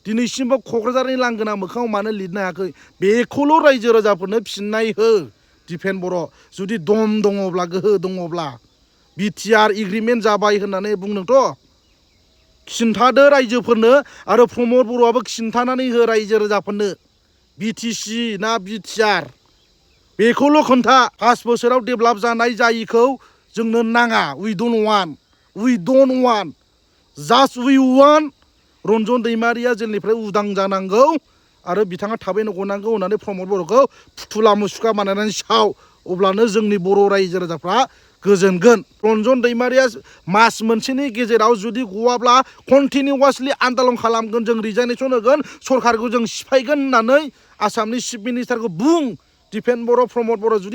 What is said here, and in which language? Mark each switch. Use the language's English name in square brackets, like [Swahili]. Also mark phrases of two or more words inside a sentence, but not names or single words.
[Bodo] दिनैसिमबो क'क्राझारनि लांगोना मोखाङाव मानो लिरनो हायाखै बेखौल' रायजो राजाफोरनो फिननाय हो दिफेन बर' जुदि दम दङब्ला गोहो दङब्ला [English] BTR agreement [Bodo] जाबाय होननानै बुंदोंथ' खिन्थादो रायजोफोरनो आरो प्रमद बर'आबो खिन्थानानै हो रायजो राजाफोरनो बिटिसि ना बिटिआर बेखौल' खोन्था 5 बोसोराव डेभेलप जानाय जायिखौ जोंनो नाङा [English] we don't want just we want [Bodo] रन्जन दैमारिया जेलनिफ्राय उदां जानांगौ आरो बिथाङा थाबैनो गनांगौ होननानै प्रमद बर'खौ फुथुला मुसुखा बानायनानै साव अब्लानो जोंनि बर' रायजो राजाफ्रा गोजोनगोन रन्जन दैमारिया मास मोनसेनि गेजेराव जुदि गवाब्ला कन्टिनिउवासलि आन्दलन खालामगोन जों रिजाइनेसन होगोन सरकारखौ जों सिफायगोन होननानै आसामनि [English] chief ministerखौ [Bodo] बुं दिफेन बर' प्रमद बर' जुदि